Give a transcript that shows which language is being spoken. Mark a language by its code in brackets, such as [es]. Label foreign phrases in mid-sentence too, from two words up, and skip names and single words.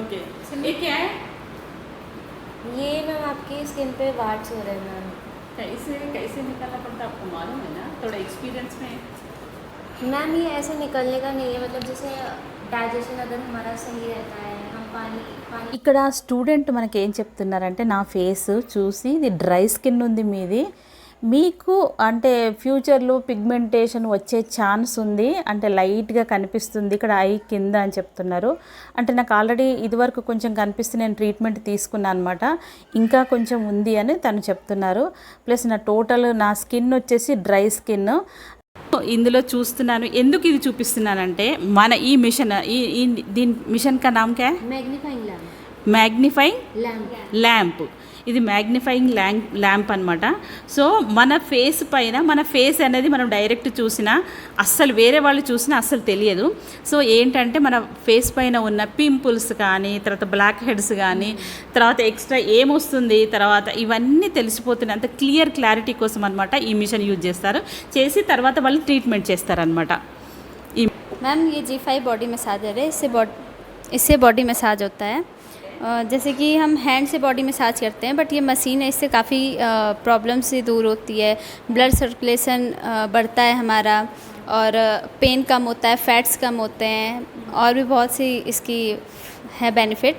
[hi] ओके. ये क्या है? ये मैम आपकी स्किन पे वाट्स हो रहे हैं मैम. कैसे कैसे निकालना पड़ता है आपको मालूम है ना? थोड़ा एक्सपीरियंस में. मैम ये ऐसे निकलने का नहीं है, मतलब जैसे डाइजेशन अगर हमारा सही रहता है, हम पानी [te] ఇక్కడ స్టూడెంట్ మనకి ఏం చెప్తున్నారంటే, నా ఫేస్ చూసి ఇది [en] dry skin [te] ఉంది మీది, మీకు అంటే ఫ్యూచర్లో పిగ్మెంటేషన్ వచ్చే ఛాన్స్ ఉంది, అంటే లైట్గా కనిపిస్తుంది ఇక్కడ ఐ కింద అని చెప్తున్నారు. అంటే నాకు ఆల్రెడీ ఇదివరకు కొంచెం కనిపిస్తే నేను ట్రీట్మెంట్ తీసుకున్నాను అనమాట, ఇంకా కొంచెం ఉంది అని తను చెప్తున్నారు. ప్లస్ నా టోటల్ నా స్కిన్ వచ్చేసి [en] dry skin. [te] ఇందులో చూస్తున్నాను. ఎందుకు ఇది చూపిస్తున్నానంటే మన ఈ మిషన్ దీని [hi] मशीन का नाम क्या? [en] Magnifying lamp. మ్యాగ్నిఫైయింగ్ लैम्प. [te] ల్యాంప్. ఇది [en] magnifying lamp [te] అనమాట. సో మన ఫేస్ పైన మన ఫేస్ అనేది మనం డైరెక్ట్ చూసినా అస్సలు వేరే వాళ్ళు చూసినా అస్సలు తెలియదు. సో ఏంటంటే మన ఫేస్ పైన ఉన్న పింపుల్స్ కానీ, తర్వాత [en] black heads [te] కానీ, తర్వాత ఎక్స్ట్రా ఏమొస్తుంది, తర్వాత ఇవన్నీ తెలిసిపోతున్నాయి. అంత క్లారిటీ కోసం అనమాట ఈ [en] machine use [te] చేస్తారు. చేసి తర్వాత వాళ్ళు ట్రీట్మెంట్ చేస్తారనమాట. [hi] मैम ये G5 [en] body massager [hi] है, इससे [en] body massage [hi] होता है. जैसे कि हम हैंड से [en] body massage [hi] करते हैं, बट ये मशीन है, इससे काफ़ी प्रॉब्लम से दूर होती है. [en] blood circulation [hi] बढ़ता है हमारा, और पेन कम होता है, फैट्स कम होते हैं, और भी बहुत सी इसकी है बेनिफिट्स.